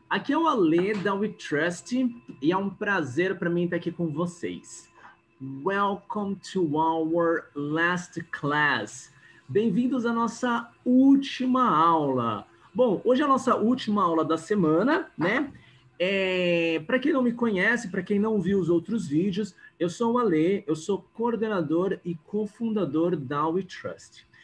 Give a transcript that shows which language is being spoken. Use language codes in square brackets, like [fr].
[pt] Aqui é o Ale da We Trust e é um prazer para mim estar aqui com vocês. [en] Welcome to our last class. [pt] Bem-vindos à nossa última aula. Bom, hoje é a nossa última aula da semana, né? Para quem não me conhece, para quem não viu os outros vídeos, eu sou o Ale, eu sou coordenador e cofundador da We Trust.